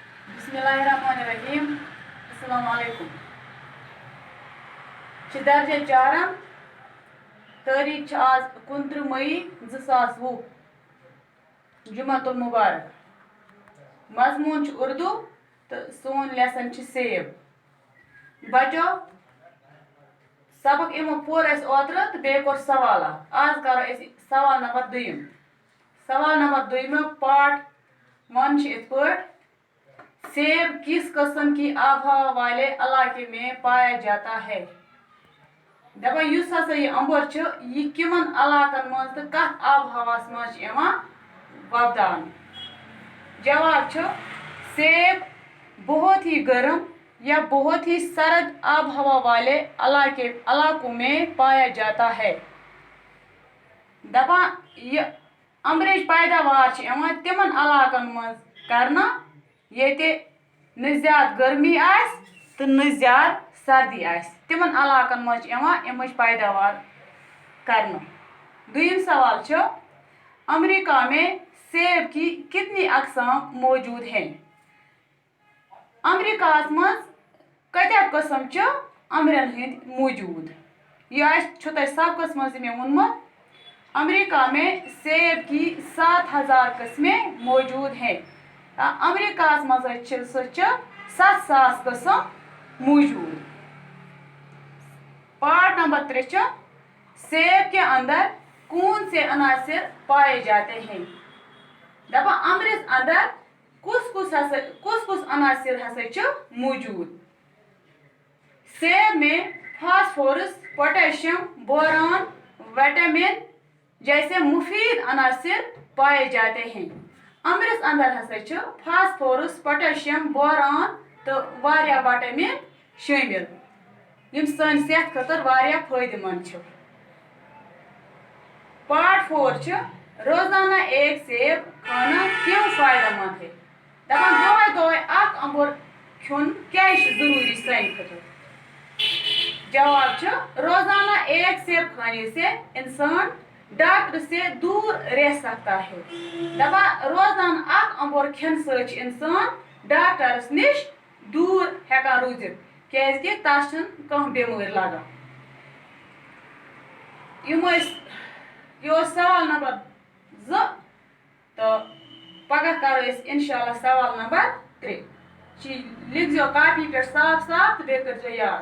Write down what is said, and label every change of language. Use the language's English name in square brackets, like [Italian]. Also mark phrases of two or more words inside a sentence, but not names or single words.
[Arabic] Bismillahirrahmanirrahim. السلام علیکم. [Kashmiri] درجہ چارم تاریخ چھ آز 29 مئی 2020 جمعۃ المبارک مضمون چھ اردو تو سون لیسن چھ سیب بچو سبق امو پور اس اوتر تو بے کور سوالات آز کرو اس سوال نمبر 2 سوال نمبر 2 پارٹ 1 چھ ات پٲٹھۍ [Urdu] سیب کس قسم کی آب ہوا والے علاقے میں پایا جاتا ہے [Kashmiri] دپان یُس ہسا یہ امبر چھ یہ کمن علاقن مز تو کت آب ہواس مز وۄپداونہٕ جواب چھ [Urdu] سیب بہت ہی گرم یا بہت ہی سرد آب ہوا والے علاقوں میں پایا جاتا ہے [Kashmiri] دپان یہ امبرچ پیداوار چھ یوان تمن علاقن مز کرنا ییٚتہِ نہ زیادٕ گرمی آسہِ تو نہ زیادٕ سردی آسہِ تمن علاقن مز یوان امچ پیداوار کرنا دوٚیِم سوال چھ [Urdu] امریکہ میں سیب کی کتنی اقسام موجود ہیں [Kashmiri] امریکہ مز کتیا قسم چھ امبرین ہند موجود یہ چھو تۄہہِ سبقس مز میں ووٚنمُت [Urdu] امریکہ میں سیب کی 7000 قسمیں موجود ہیں [Kashmiri] امریکہ مز چھ 7000 قسم موجود پارٹ نمبر 3 چھ [Urdu] سیب کے اندر کون سے عناصر پائے جاتے ہیں [Kashmiri] دپان امبرس اندر کس عناصر ہسا چھ موجود [Urdu] سیب میں فاسفورس پوٹیشیم بوران وٹامن جیسے مفید عناصر پائے جاتے ہیں [Kashmiri] امبرس اندر ہسا چھ فاسفورس پوٹیشیم بوران تو واریاہ وٹامن شامل یم سان صحت خاطر واریاہ فائدہ مند چھ پارٹ 4 چھ [Urdu] روزانہ ایک سیب کھانا کیوں فائدہ مند ہے [Kashmiri] دپان دۄہے اکھ امبر کھیون کیازِ چھ ضروری سانہِ خاطر جواب چھ [Urdu] روزانہ ایک سیب کھانے سے انسان ڈاکٹر سے دور رہ سکتا ہے [Kashmiri] دپان روزانہ اکھ امبر کھین سۭتۍ چھ انسان ڈاکٹرس نش دور ہیکان روٗزِتھ کیازِ کہ تس چھنہٕ کانٛہہ بٮ۪مٲرۍ لگان یہ سوال نمبر 2 تو پگہ کرو أسۍ [Arabic] انشاءاللہ [Kashmiri] سوال نمبر 3 لکھ زیو کاپی پہ صاف صاف تو بیٚیہِ کٔرزیو یاد